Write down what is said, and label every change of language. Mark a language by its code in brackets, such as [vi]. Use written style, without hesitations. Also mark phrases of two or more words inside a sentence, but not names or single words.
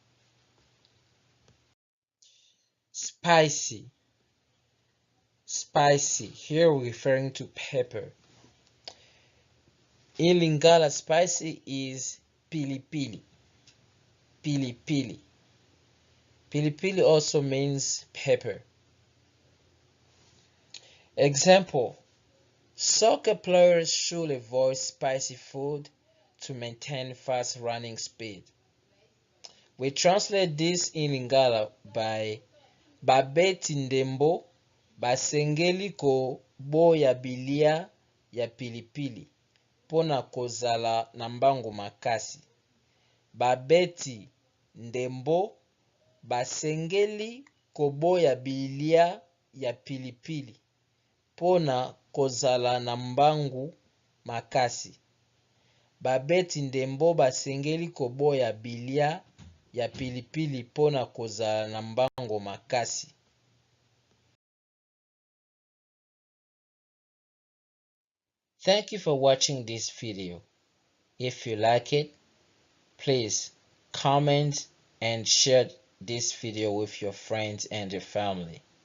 [en] Spicy. Spicy, here referring to pepper. In Lingala, spicy is pilipili. Pilipili. Pilipili also means pepper. Example: soccer players should avoid spicy food to maintain fast running speed. We translate this in Lingala by [ln] babeti ndembo basengeli ko boya bilia ya pilipili pona kozala na mbangu makasi. Babeti ndembo basengeli koboya bilia ya pilipili pona kozala na mbangu makasi. Babeti ndembo basengeli koboya bilia ya pilipili pona kozala na mbangu makasi. [en] Thank you for watching this video. If you like it, please comment and share this video with your friends and your family.